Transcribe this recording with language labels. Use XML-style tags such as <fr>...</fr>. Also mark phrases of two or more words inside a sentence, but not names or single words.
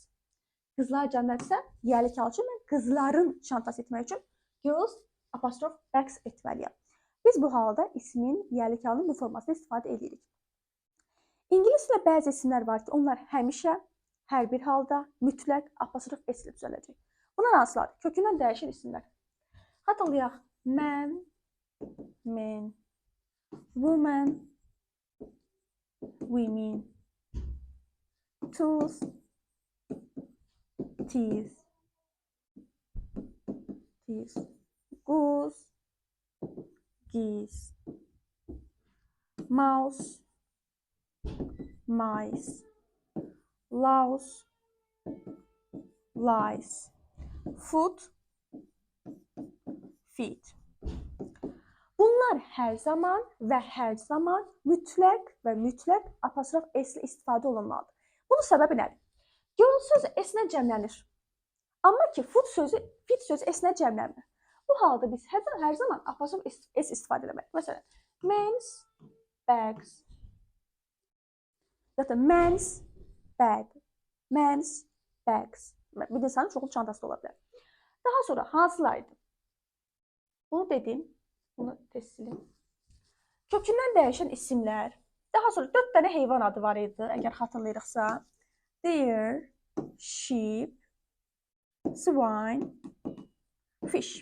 <az>Qızlar cəmdədirsə, yəlik hal üçün mən qızların çantası etmək üçün girls apostrof bags etməliyəm. Biz bu halda ismin yəlik halının bu formasını istifadə edirik. İngiliscə bəzi isimlər var ki, onlar həmişə, hər bir halda, mütləq apostrof S ilə düzələcək. Bunlar hansılardır? Kökündən dəyişən isimlər. Xatırlayaq,</az> <en>man, men, woman, women, tools, teeth, goose, geese, mouse, mice, louse, lice, foot, feet.</en> <az>Bunlar hər zaman və hər zaman mütləq və mütləq apostrof S ilə istifadə olunmalıdır. Bunun səbəbi nədir? Girl sözü S-nə cəmlənir. Amma ki, feet sözü S-nə cəmlənmir. Bu halda biz hər zaman apostrof S istifadə etməliyik. Məsələn,</az> <en>men's bags.</en> <az>Ya da</az> <en>men's bag. Men's bags.</en> <az>Bir insanın çoxlu çantası da ola bilər. Daha sonra hansılardı? Bunu dedim. Bunu tez silin. Kökündən dəyişən isimlər. Daha sonra 4 dənə heyvan adı var idi, əgər xatırlayırıqsa.</az> <en>Deer, sheep, swine, fish.</en>